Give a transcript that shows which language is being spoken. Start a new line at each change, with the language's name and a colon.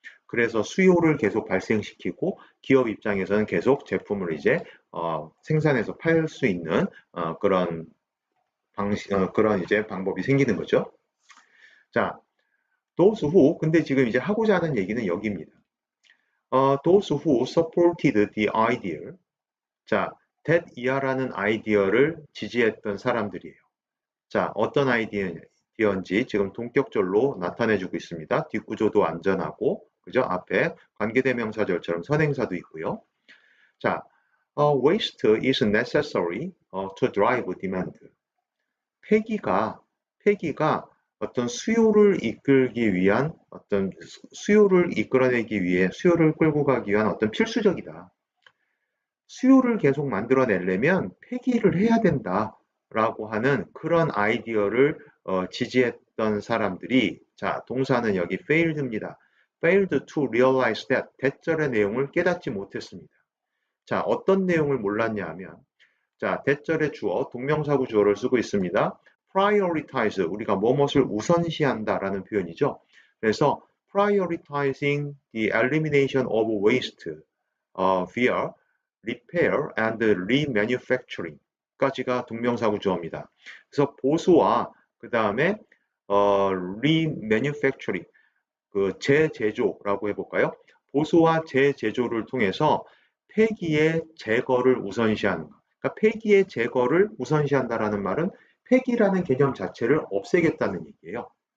Korean: 그래서 수요를 계속 발생시키고 기업 입장에서는 계속 제품을 이제 생산해서 팔 수 있는 그런 방식, 그런 이제 방법이 생기는 거죠. 자,
English: those who
Korean: 근데 지금 이제 하고자 하는 얘기는 여기입니다.
English: those who supported the idea.
Korean: 자, that 이하라는 아이디어를 지지했던 사람들이에요. 자, 어떤 아이디어인지 지금 동격절로 나타내주고 있습니다. 뒷구조도 안전하고, 그죠? 앞에 관계대명사절처럼 선행사도 있고요.
English: 자, waste is necessary to drive demand.
Korean: 폐기가 어떤 수요를 이끌기 위한 어떤 수요를 이끌어내기 위해 수요를 끌고 가기 위한 어떤 필수적이다. 수요를 계속 만들어내려면 폐기를 해야 된다라고 하는 그런 아이디어를 지지했던 사람들이 자, 동사는 여기
English: failed
Korean: 입니다.
English: failed to realize that
Korean: 대절의 내용을 깨닫지 못했습니다. 자, 어떤 내용을 몰랐냐 하면 자, 대절의 주어, 동명사구 주어를 쓰고 있습니다.
English: prioritize,
Korean: 우리가 무엇을 우선시한다라는 표현이죠.
English: 그래서 prioritizing the elimination of waste via repair and remanufacturing
Korean: 까지가 동명사구 주어입니다. 그래서 보수와 그 다음에 remanufacturing, 그 재제조라고 해볼까요? 보수와 재제조를 통해서 폐기의 제거를 우선시하는 것. 그러니까 폐기의 제거를 우선시한다라는 말은 폐기라는 개념 자체를 없애겠다는 얘기예요.